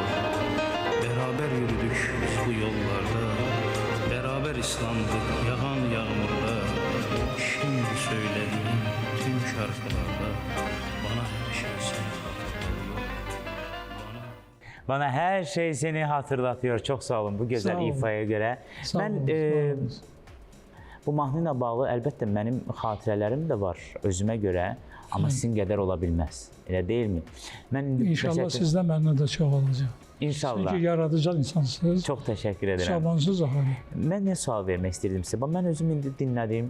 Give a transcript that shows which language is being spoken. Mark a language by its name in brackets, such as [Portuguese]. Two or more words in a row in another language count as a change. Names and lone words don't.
[Turkish] Beraber yürüdük bu yollarda, beraber ıslandık yağan yağmurda. Şimdi söylediğim tüm şarkılarda, bana her şey seni hatırlatıyor. Bana her şey seni hatırlatıyor. Çok sağ olun bu güzel Sağ olun. ifaya göre. Sağ Ben olun, sağ olun. [Azerbaijani] bu mahnı ilə bağlı əlbəttə mənim xatirələrim də var özümə görə, amma sizin qədər ola bilməz. Elə deyilmi? Mən İnşallah sizdən məndən də çox olacaq. İnşallah. Çünki yaradıcı insansınız. Çox təşəkkür edirəm. Şabansız axı. Mən nə sual vermək istirdim sizə? Bax, mən özüm indi dinlədim.